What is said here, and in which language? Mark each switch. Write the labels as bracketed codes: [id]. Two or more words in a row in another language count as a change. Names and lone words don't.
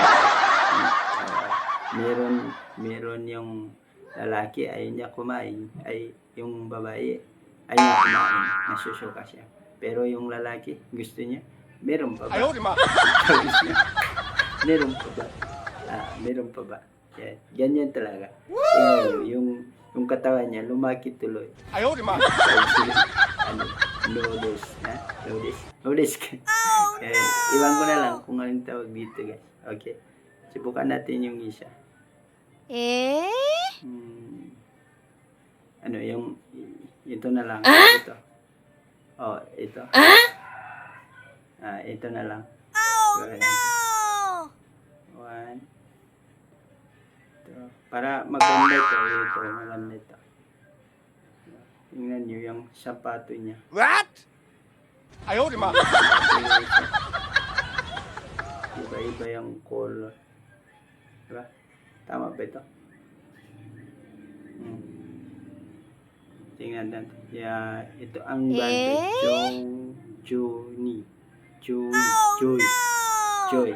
[tl] Meron yung lalaki ayaw niya kumain, ay yung babae ayaw niya kumain, nasusuka siya. Pero yung lalaki gusto niya, meron pa ba? Ayaw, di ma. Meron pa ba? Meron pa ba? Yan. Ganyan talaga. Tingnan nyo, yung katawan niya, lumaki tuloy. [zh] 哎呦我的妈！ [tl] Ano, noodles, ha? Noodles. Noodles ka. Iwan ko na lang kung anong tawag dito, guys. Okay. Subukan natin yung isa. Ano, ito na lang. Ito. Oh, ito. Ito na lang. Gawin natin. 1, 2. Para maganda ito. Ito, maganda ito. Tingnan nyo yung sapato niya. What? [zh] 哎呦我的妈！ [tl] Iba-iba yung color. Diba? Tama ba ito? Tingnan natin. Yeah, ito ang band. Joy.